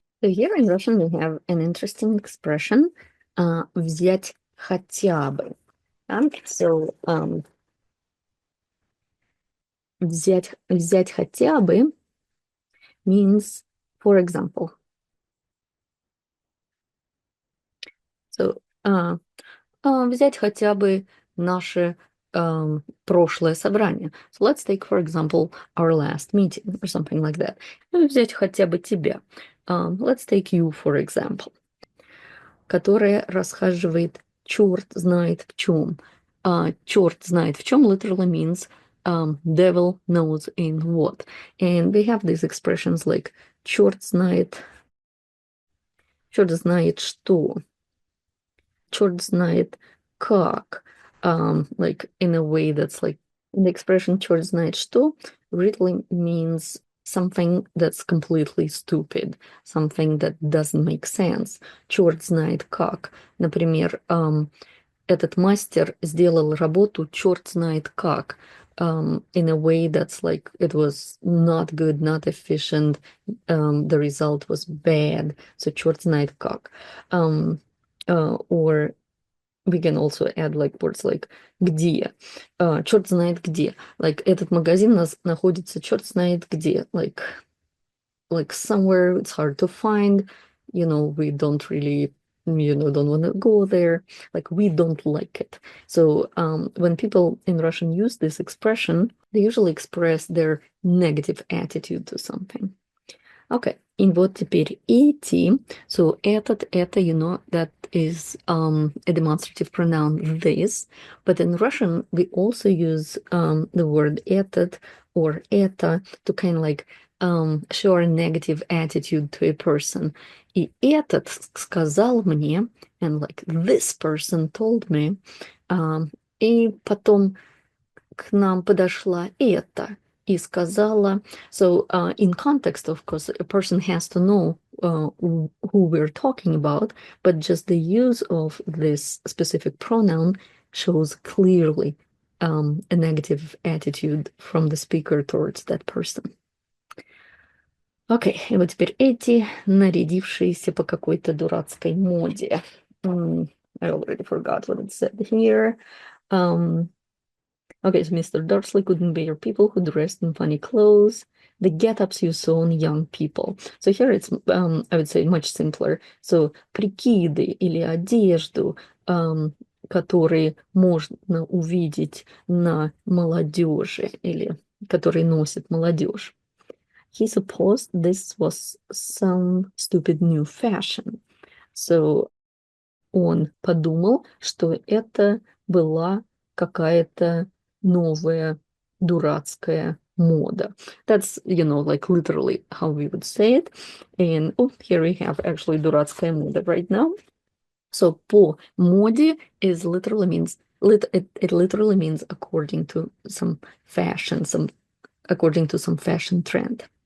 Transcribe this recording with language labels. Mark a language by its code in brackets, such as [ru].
[en] So here in Russian we have an interesting expression, [ru] взять хотя бы. [en] So взять хотя бы means, for example. [ru] So, взять хотя бы наше прошлое собрание. [en] So let's take, for example, our last meeting or something like that. [ru] Взять хотя бы тебя. [en] Let's take you, for example. [ru] Которая расхаживает черт знает в чем. Черт знает в чем [en] literally means devil knows in what. And we have these expressions like [ru] черт знает что, черт знает как, [en] like in a way that's like the expression черт знает что really means something that's completely stupid, something that doesn't make sense. [ru] Черт знает как. Например, этот мастер сделал работу черт знает как. [en] in a way that's like it was not good, not efficient. The result was bad. [ru] So черт знает как. [en] Or we can also add like words like где. [ru] Черт знает где. Like этот магазин находится черт знает где. [en] Like somewhere it's hard to find. We don't really, don't want to go there. Like we don't like it. So when people in Russian use this expression, they usually express their negative attitude to something. [ru] Okay, и вот теперь идти. [en] So это, that is a demonstrative pronoun this. But in Russian, we also use the word этот or это to kind of like show a negative attitude to a person. [ru] И этот сказал мне, [en] and like this person told me, [ru] и потом к нам подошла эта и сказала. [en] So in context, of course, a person has to know who we're talking about, but just the use of this specific pronoun shows clearly a negative attitude from the speaker towards that person. [ru] Окей, и вот теперь эти нарядившиеся по какой-то дурацкой моде. [en] I already forgot what it said here. Okay, so Mr. Dursley couldn't bear people who dressed in funny clothes, the get-ups you saw in young people. So here it's, I would say, much simpler. [ru] So прикиды или одежду, которые можно увидеть на молодежи или которые носит молодежь. [en] He supposed this was some stupid new fashion. [ru] So он подумал, что это была какая-то новая дурацкая мода. [en] That's, like literally how we would say it. And here we have actually [ru] дурацкая мода [en] right now. So [ru] по моде [en] is literally means it literally means according to some fashion, according to some fashion trend.